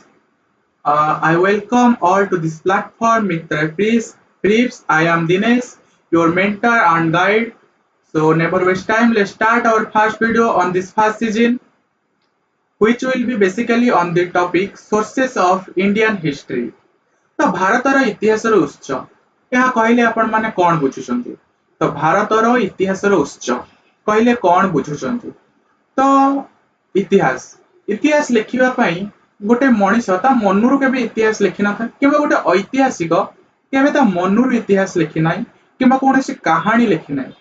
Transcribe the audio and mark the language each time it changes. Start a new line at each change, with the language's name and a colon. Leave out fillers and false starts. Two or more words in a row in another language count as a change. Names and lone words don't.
English: I welcome all to this platform, Mitra Preeps. I am Dinesh, your mentor and guide. So, never waste time. Let's start our first video on this first season, which will be basically on the topic sources of Indian history.
Odia: ତ ଭାରତର ଇତିହାସର ଉତ୍ସ ଏହା କହିଲେ ଆପଣମାନେ କଣ ବୁଝୁଛନ୍ତି? ତ ଭାରତର ଇତିହାସର ଉତ୍ସ କହିଲେ କଣ ବୁଝୁଛନ୍ତି? ତ ଇତିହାସ ଇତିହାସ ଲେଖିବା ପାଇଁ ଗୋଟେ ମଣିଷ ତା ମନରୁ କେବେ ଇତିହାସ ଲେଖିନଥାଏ କିମ୍ବା ଗୋଟେ ଐତିହାସିକ କେବେ ତା ମନରୁ ଇତିହାସ ଲେଖି ନାହିଁ କିମ୍ବା କୌଣସି କାହାଣୀ ଲେଖି ନାହିଁ।